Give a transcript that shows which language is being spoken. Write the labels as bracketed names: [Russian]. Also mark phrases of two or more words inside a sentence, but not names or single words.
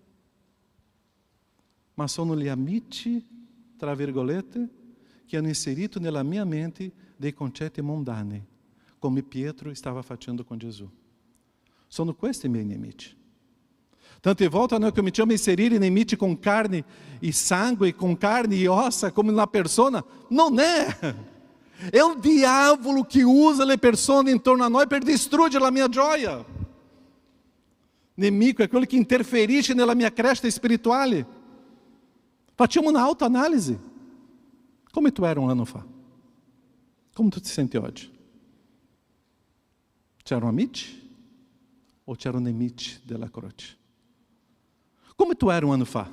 [Italian] Ma sono gli amici, tra virgolette, che hanno inserito nella mia mente dei concetti mondani, come Pietro stava facendo con Gesù. Sono questi i miei nemici. Tante volte noi cominciamo a inserire nemici com carne e sangue, com carne e ossa, [Portuguese] como na [Italian] persona. [Portuguese] Não é. É o [Italian] diavolo [Portuguese] que usa [Italian] le persone intorno a noi per distruggere la mia gioia. Nemico [Portuguese] é aquele que [Italian] interferisce nella mia crescita spirituale. Facciamo una autoanalisi. Come tu era 1 anno fa? Come tu ti senti oggi? C'erano amici o c'erano nemici della croce? Come tu era 1 anno fa?